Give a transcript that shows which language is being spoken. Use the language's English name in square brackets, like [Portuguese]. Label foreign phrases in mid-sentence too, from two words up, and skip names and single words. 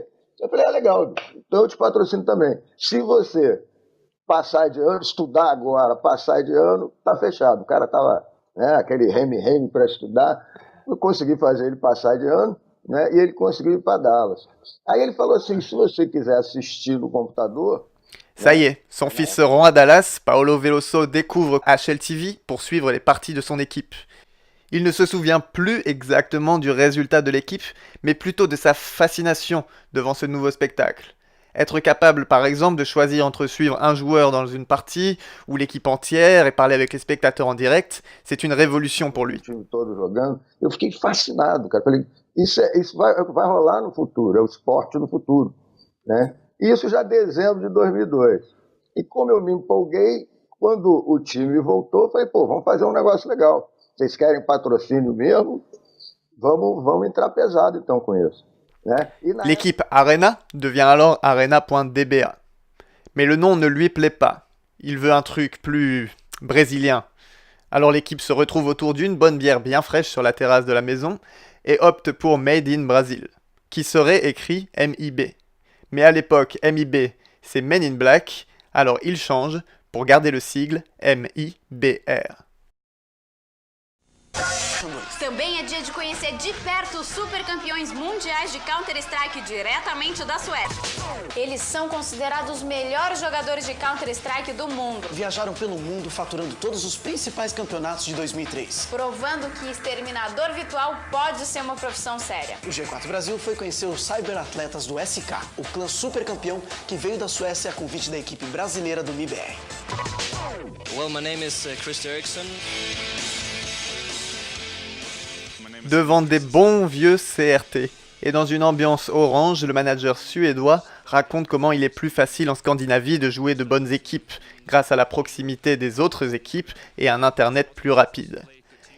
[Portuguese] Eu falei, legal, então eu te patrocino também. Se você passar de ano, estudar agora, passar de ano, tá fechado. O cara tava, né, aquele reme para estudar, eu consegui fazer ele passar de ano, né, e ele conseguiu ir para Dallas. Aí ele falou assim, se você quiser assistir no computador... [French] Ça y est, son fils se rend à Dallas, Paolo Veloso découvre HLTV pour suivre les parties de son équipe. Il ne se souvient plus exactement du résultat de l'équipe, mais plutôt de sa fascination devant ce nouveau spectacle. Être capable, par exemple, de choisir entre suivre un joueur dans une partie ou l'équipe entière et parler avec les spectateurs en direct, c'est une révolution pour lui. [Portuguese] Todo jogando, eu fiquei fascinado, cara. Falei, isso vai rolar no futuro, é o esporte no futuro, né? Isso já em dezembro de 2002. E como eu me empolguei, quando o time voltou, eu falei, pô, vamos fazer um negócio legal. Vocês querem patrocínio mesmo? Vamos entrar pesado então com isso. [French] L'équipe Arena devient alors Arena.dba. Mais le nom ne lui plaît pas. Il veut un truc plus brésilien. Alors l'équipe se retrouve autour d'une bonne bière bien fraîche sur la terrasse de la maison et opte pour Made in Brazil, qui serait écrit MIB. Mais à l'époque, MIB, c'est Men in Black, alors il change pour garder le sigle MIBR. [Portuguese] Também é dia de conhecer de perto os super campeões mundiais de Counter-Strike diretamente da Suécia. Eles são considerados os melhores jogadores de Counter-Strike do mundo. Viajaram pelo mundo faturando todos os principais campeonatos de 2003. Provando que exterminador virtual pode ser uma profissão séria. O G4 Brasil foi conhecer os cyberatletas do SK, o clã super campeão que veio da Suécia a convite da equipe brasileira do MIBR. [English] Well, my name is Chris Eriksson. [French] Devant des bons vieux CRT et dans une ambiance orange, le manager suédois raconte comment il est plus facile en Scandinavie de jouer de bonnes équipes grâce à la proximité des autres équipes et un internet plus rapide.